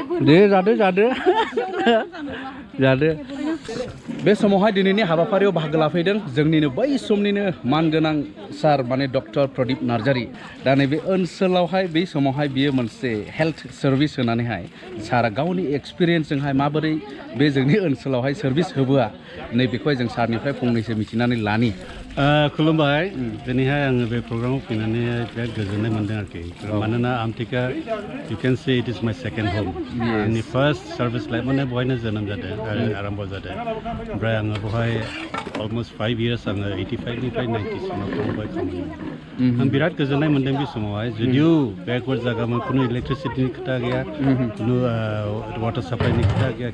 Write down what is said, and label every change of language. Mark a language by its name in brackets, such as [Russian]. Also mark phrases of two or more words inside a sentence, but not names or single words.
[Bodo] दे जादो बे समावहाय दिनैनि हाबाफारियाव बाहागो लाफैदों जोंनिनो बै समनिनो मानगोनां सार माने डक्टर प्रदीप नार्जारी दा नैबे ओनसोलावहाय बै समावहाय बियो मोनसे [English] health service [Bodo] होनानैहाय सारा गावनि एक्सपिरियेन्सजोंहाय माबोरै बे जोंनि ओनसोलावहाय सार्भिस होबोआ नैबेखौहाय जों सारनिफ्राय फंनैसो मिथिनानै लानि खुलुमबाय दिनैहाय आङो बे प्रग्रामाव फैनानै बिराद गोजोननाय मोनदों आरोखि मानोना आमटेका [English] you can say it is my second home [Bodo] आंनि [English] first service [Bodo] लाइफआनो बहायनो जोनोम जादों आरो आरम्भ जादों ओमफ्राय आङो बहाय अलमस्ट 5 years आङो 85 निफ्राय 90 सिमाव थांबाय खामानि आं बिराद गोजोननाय मोनदों बे समावहाय जुदिও बेकवार्ड जागामोन खुनु इलेक्ट्रिसिटिनि खोथा गैया खुनु वाटार साप्लाइनि खोथा गैया